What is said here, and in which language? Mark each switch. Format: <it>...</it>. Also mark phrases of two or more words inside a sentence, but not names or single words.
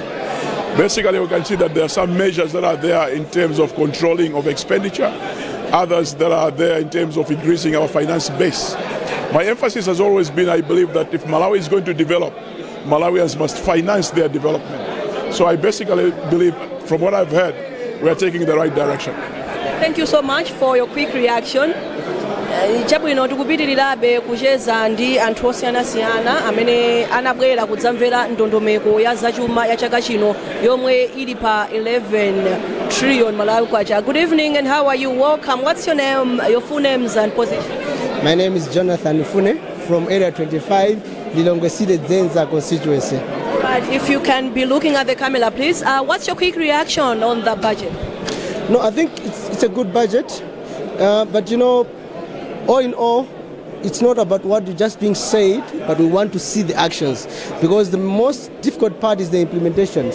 <en>Basically, we can see that there are some measures that are there in terms of controlling of expenditure, others that are there in terms of increasing our finance base. My emphasis has always been, I believe that if Malawi is going to develop, Malawians must finance their development. So I basically believe, from what I've heard, we are taking the right direction. Thank you so much for your quick reaction.</en> <ny>Chabwino tikupitirirabe kucheza ndi anthu osiyanasiyana amene anabwera kudzamvera ndondomeko ya zachuma ya chaka chino yomwe ili pa 11 trillion</ny> <en>Malawi kwacha. Good evening and how are you? Welcome. What's your name, your full names and position? My name is Jonathan Fune from Area 25, Lilongwe Zenza constituency. Right, if you can be looking at the camera, please. What's your quick reaction on the budget? No, I think it's a good budget, but you know, all in all, it's not about what is just being said, but we want to see the actions, because the most difficult part is the implementation.</en>